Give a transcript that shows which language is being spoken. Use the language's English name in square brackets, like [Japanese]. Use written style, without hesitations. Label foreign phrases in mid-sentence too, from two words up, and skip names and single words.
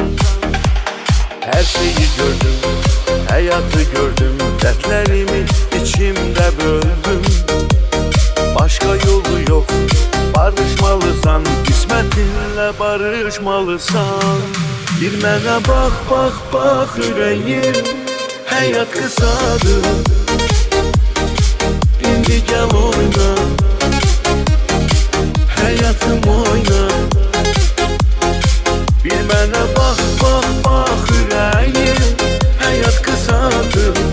[Turkish] Her şeyi gördüm, hayatı gördüm, dertlerimi içimde böldüm. Başka yolu yok, barışmalısan, kısmetinle barışmalısan. [Azerbaijani] Bir mənə bax, bax, bax ürəyim, həyat qısadır. İndi gəl oyna, həyatım oyna. Bir mənə bax, bax, bax ürəyim, həyat qısadır.